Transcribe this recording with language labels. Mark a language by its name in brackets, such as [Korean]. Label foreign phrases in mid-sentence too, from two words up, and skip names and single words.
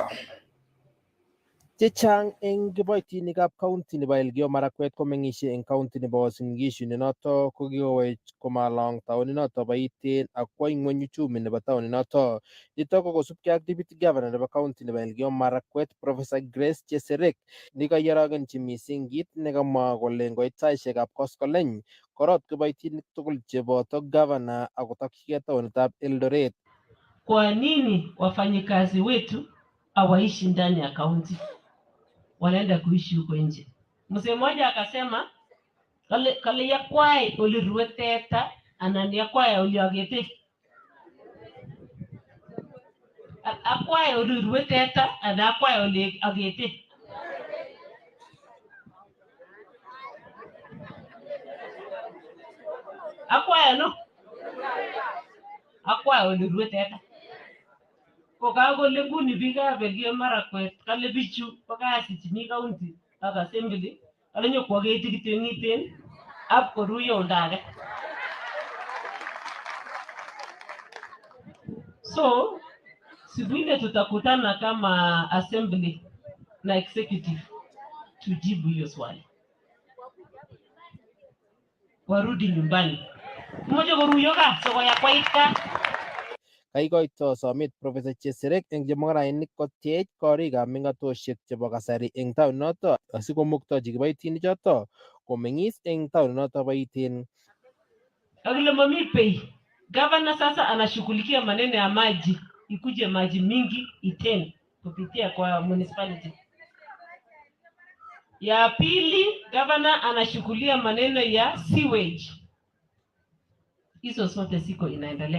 [Kalenjin] Chechang eng kiboitinikab county nebo Elgeyo Marakwet komeng'isie eng county nebo Uasin Gishu nenoto ko kikowech komalong taoninoto bo Iten ak kwo ing'weny uchumi nebo taoninoto. Nito ko kosubkei ak [English] deputy governor [Kalenjin] nebo county nebo Elgeyo Marakwet Professor Grace Cheserek nekaiorogenchi mising kit nekamwa kole ngoit saisiekab koskoleny korot kiboitinik tugul cheboto governor akotokchigei taonitab Eldoret. [Swahili] Kwa nini wafanyikazi wetu hawaishi ndani ya kaunti, wanaenda kuishi huko nje? Mzee mmoja akasema [Kalenjin] kale yakwai ulirueteta anani yakwai uliagete akwai ulirueteta ana akwai uliagete. Akwai no akwai ulirueteta ko kagole nguni biikab Elgeyo Marakwet kale bichu bakasichini county ak assembly kale nyokwageti kityo eng Iten ab koruiyo undage. [Swahili] So siku ile tutakutana kama assembly na executive tujibu hiyo swali, warudi nyumbani mmoja koruiyo ka soko ya kwaita. [Kalenjin] Kaikoito somet Professor Cheserek eng chemung'arainik kotiech korikab meng'atosiek chebo kasari eng taoninoto asikomuktochi kiboitinichoto komeng'is eng taoninoto bo Iten. Akile mami pei. [Swahili] Governor sasa anashughulikia maneno ya maji, ikuje maji mingi Iten kupitia kwa municipality. Ya pili, governor anashughulia maneno ya sewage. Hizo zote siko inaendelea.